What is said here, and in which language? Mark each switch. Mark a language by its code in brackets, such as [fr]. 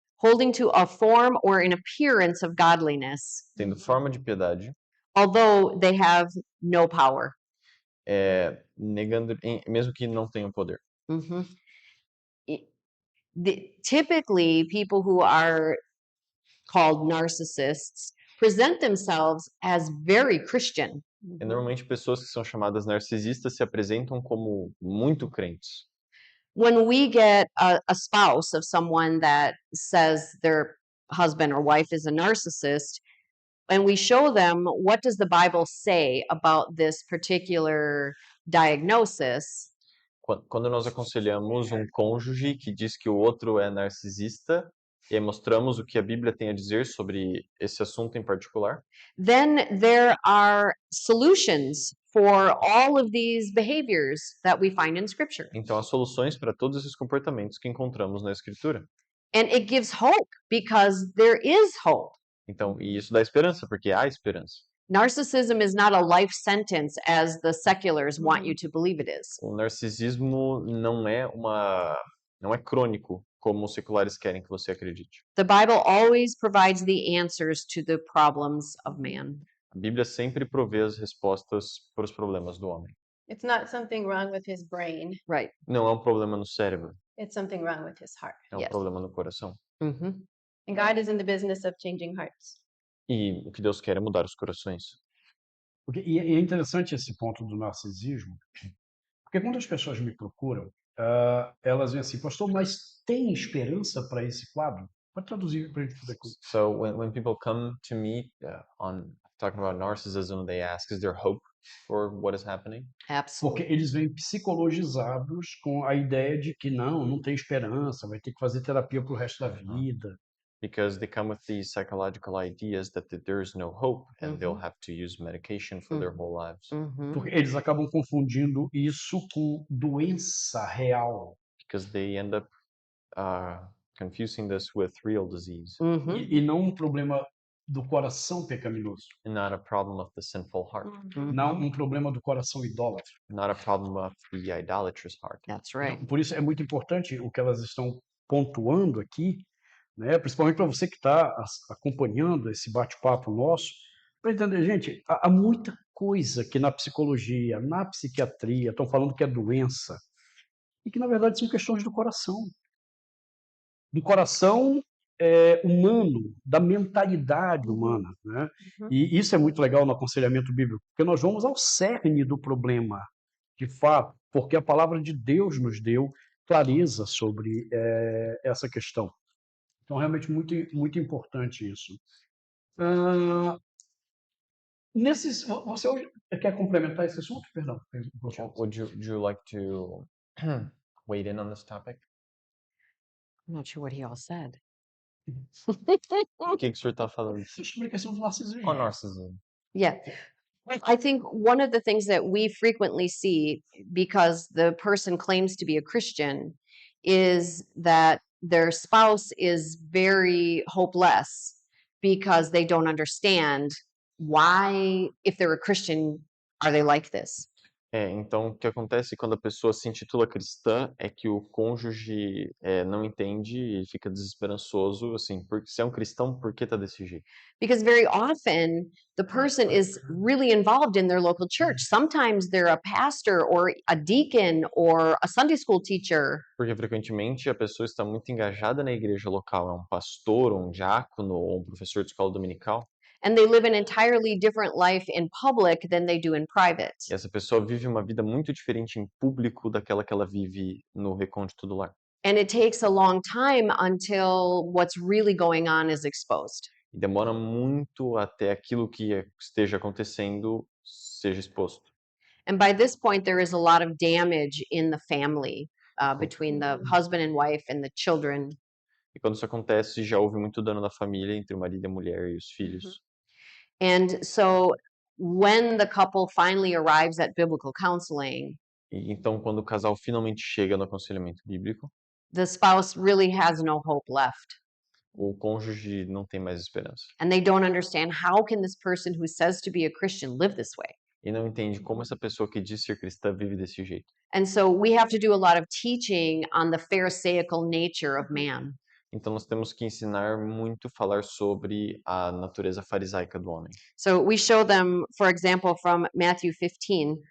[en] holding to a form or an appearance of godliness, [pt] tendo forma de piedade, [en] although they have no power. [pt] negando, mesmo que não tenham poder. Mhm. [en] Typically, people who are called narcissists present themselves as very Christian. [pt] E normalmente pessoas que são chamadas narcisistas se apresentam como muito crentes. [en] When we get a spouse of someone that says their husband or wife is a narcissist, and we show them what does the Bible say about this particular diagnosis, [pt] Quando nós aconselhamos um cônjuge que diz que o outro é narcisista e aí mostramos o que a Bíblia tem a dizer sobre esse assunto em particular, [en] then there are solutions for all of these behaviors that we find in Scripture. [pt] então há soluções para todos esses comportamentos que encontramos na Escritura. [en] And it gives hope because there is hope. [pt] Então, e isso dá esperança, porque há esperança. [en] Narcissism is not a life sentence as the seculars want you to believe it is. [pt] O narcisismo não é crônico, como os seculares querem que você acredite. [en] The Bible always provides the answers to the problems of man. [pt] A Bíblia sempre provê as respostas para os problemas do homem. [en] It's not something wrong with his brain. Right. [pt] Não é um problema no cérebro, [en] It's something wrong with his heart. [pt] é um [en] Yes. [pt] problema no coração. Mm-hmm. [en] And God is in the business of changing hearts. [pt] E o que Deus quer é mudar os corações. E é interessante esse ponto do narcisismo, porque quando as pessoas me procuram, elas dizem assim, pastor, mas tem esperança para esse quadro? Pode traduzir para a gente poder. [en] So when people come to me on talking about narcissism, they ask, is there hope for what is happening? [pt] Porque [en] Absolutely. [pt] eles vêm psicologizados com a ideia de que não tem esperança, vai ter que fazer terapia para o resto da vida. [en] Because they come with these psychological ideas that there is no hope and they'll have to use medication for their whole lives. [pt] Porque eles acabam confundindo isso com doença real. [en] Because they end up confusing this with real disease [pt] E não um problema do coração pecaminoso. [en] and not a problem of the sinful heart, [pt] Não um problema do coração idólatra. [en] not a problem of the idolatrous heart. That's right. [pt] Por isso é muito importante o que elas estão pontuando aqui, né? Principalmente para você que está acompanhando esse bate-papo nosso, para entender, gente, há muita coisa que na psicologia, na psiquiatria, estão falando que é doença, e que na verdade são questões do coração. Do coração humano, da mentalidade humana, né? E isso é muito legal no aconselhamento bíblico, porque nós vamos ao cerne do problema, de fato, porque a palavra de Deus nos deu clareza sobre essa questão. Então, realmente, muito, muito importante isso. Você hoje quer complementar esse assunto? Perdão. [en] Would you like to weigh in on this topic? I'm not sure what he all said. [pt] O que o senhor está falando? Explicação do narcisismo. [en] On narcissism. Yeah. I think one of the things that we frequently see, because the person claims to be a Christian, is that their spouse is very hopeless because they don't understand why, if they're a Christian, are they like this? [pt] Então, o que acontece quando a pessoa se intitula cristã é que o cônjuge não entende e fica desesperançoso, assim, porque se é um cristão, por que tá desse jeito? [en] Because very often the person is really involved in their local church. Sometimes they're a pastor or a deacon or a Sunday school teacher. [pt] Porque frequentemente a pessoa está muito engajada na igreja local, é um pastor, ou um diácono, ou um professor de escola dominical, [en] And they live an entirely different life in public than they do in private. [pt] e essa pessoa vive uma vida muito diferente em público daquela que ela vive no recôndito do lar. [en] And it takes a long time until what's really going on is exposed. [pt] E demora muito até aquilo que esteja acontecendo seja exposto. [en] And by this point, there is a lot of damage in the family between the husband and wife and the children. [pt] E quando isso acontece, já houve muito dano na família entre o marido e a mulher e os filhos. [en] And so when the couple finally arrives at biblical counseling, [pt] E então, quando o casal finalmente chega no aconselhamento bíblico, [en] the spouse really has no hope left. [pt] o cônjuge não tem mais esperança. [en] And they don't understand how can this person who says to be a Christian live this way? [pt] E não entende como essa pessoa que diz ser cristã vive desse jeito. [en] And so we have to do a lot of teaching on the pharisaical nature of man. [pt] Então, nós temos que ensinar muito, falar sobre a natureza farisaica do homem. [en] So we show them, for example, from Matthew 15,